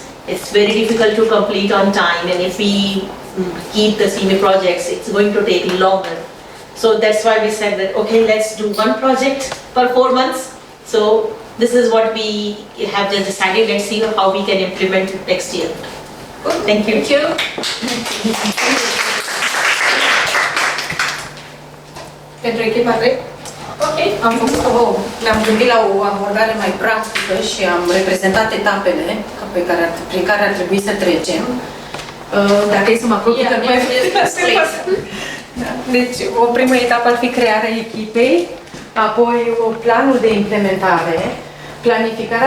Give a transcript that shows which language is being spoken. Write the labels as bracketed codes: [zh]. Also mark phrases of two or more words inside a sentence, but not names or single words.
[en] It's very difficult to complete on time, and if we keep the STEAME projects, it's going to take longer. So that's why we said that, okay, let's do one project per 4 months. So this is what we have just decided. Let's see how we can implement it next year. Good. Thank you. Thank you. [ro] Pentru echipa REC, ne-am gândit la o abordare mai practică și am reprezentat etapele prin care ar trebui să trecem. Dacă e să mă apropii, Deci, o primă etapă ar fi crearea echipei, apoi planul de implementare, planificarea